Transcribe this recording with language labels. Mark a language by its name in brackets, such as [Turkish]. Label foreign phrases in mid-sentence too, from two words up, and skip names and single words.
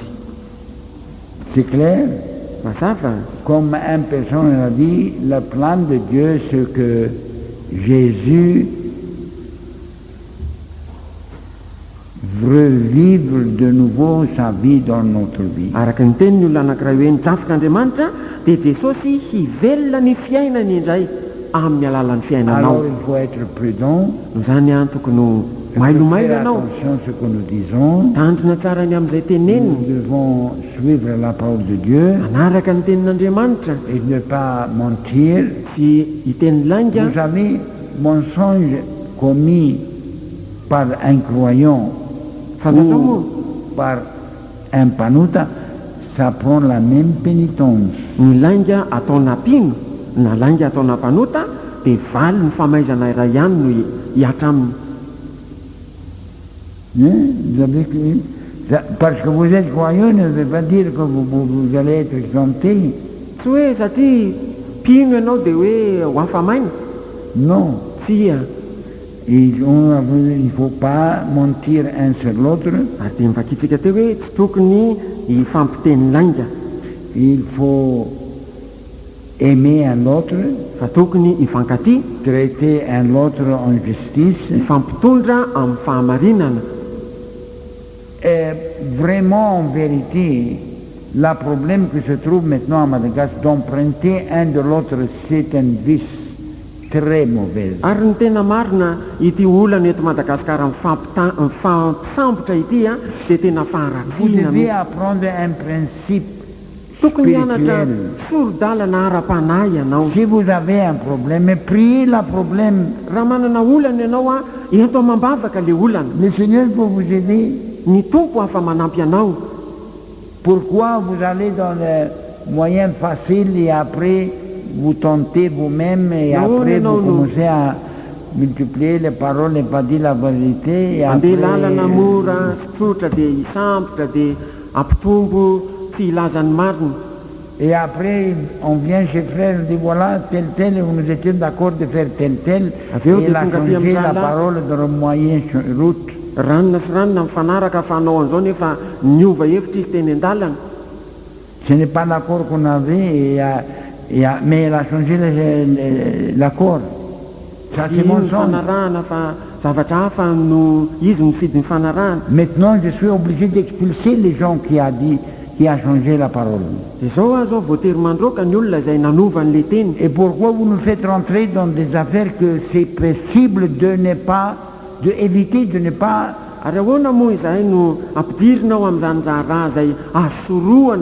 [French] C'est clair? [Malagasy] Mazava [French] Comme une personne a dit, le plan de Dieu, c'est que Jésus veut vivre de nouveau sa vie dans notre vie. [Malagasy] araka ny teniny olona anankiray hoe nidrafik'Andriamanitra dia Jesosy hivelona ny fiainany indray amin'ny alalan'ny fiainanao. [French] Alors il faut être prudent, [Malagasy] No zany tokony ho [French] faire [Malagasy] mailomailo ianao [French] attention à ce que nous disons. [Malagasy] tandrina tsara ny amin'izay [French] Nous [Malagasy] teneniny [French] devons suivre la parole de Dieu [Malagasy] manaraka ny tenin'Andriamanitra [French] et ne pas mentir. [Malagasy] sy hiteny lainga. [French] Vous savez, mensonge commis par un croyant [Malagasy] Fantatao moa [French] ou par un panuta, ça prend la même pénitence. [Malagasy] ny lainga atao nampino na lainga atao nampanota dia valy ny famaizana iray ihany no hiatra aminy. [French] Hein? Vous avez parce que vous êtes croyant ne veut pas dire que vous allez être exempté. [Malagasy] Tsy hoe satria mpino ianao dia hoe ho afamaina [French] Non. [Malagasy] tsia [French] Il ne faut pas mentir un sur l'autre. [Malagasy] ary dia mivakitsika teo hoe tsy tokony hifampiteny lainga, [French] Il faut aimer un autre, [Malagasy] fa tokony hifankaty, [French] traiter un autre en justice. [Malagasy] hifampitondra amin'ny fahamarinana. [French] Et vraiment, en vérité, le problème qui se trouve maintenant à Madagascar d'emprunter un de l'autre, c'est un vice très mauvais. [Malagasy] Ary ny tena marina ity olana eto Madagasikara mifampisambotra ity a dia tena [French] Vous [Malagasy] faharatsiana. [French] devez apprendre un principe [Malagasy] Tokony hianatra [French] spirituel. [Malagasy] sorodalana ara-panahy ianao. [French] Si vous avez un problème, priez le problème. [Malagasy] Raha manana olana ianao a, ento mambavaka le olana. [French] Le Seigneur peut vous aider. [Malagasy] Ny tompo afa manampy anao. [French] Pourquoi vous allez dans le moyen facile et après vous tentez vous-même et Non, après non, vous non. commencez à multiplier les paroles et pas dire la vérité et [Malagasy] Andeha [French] après [Malagasy] lalana mora sy tsotra dia hisambotra dia ampitombo tsy ilazany marina. [French] et après on vient chez frère et dit voilà tel nous étions d'accord de faire tel [Malagasy] Aveo [French] et il [Malagasy] dia [French] a [Malagasy] tonga aty [French] changé la [Malagasy] amin'izany [French] parole dans le moyen route. [Malagasy] ranona sy ranona mifanaraka fa hanao an'izao nefa niova hevitra izy teny an-dalana. [French] Ce n'est pas l'accord qu'on avait mais il a changé l'accord. Ça c'est [Malagasy] Iny ny [French] mensonge. [Malagasy] fanarahana fa zavatra hafa no izy mifidy ny fanarahana. [French] Maintenant, je suis obligé d'expulser les gens qui a changé la parole. [Malagasy] Dia zao a zao voatery mandroaka ny olona izay nanova an'le teny. [French] Et pourquoi vous nous faites rentrer dans des affaires que c'est possible d'éviter de ne pas... [Malagasy] Ary ahoana moa izahay no ampidirinao amin'izany zaharaha izay asorohana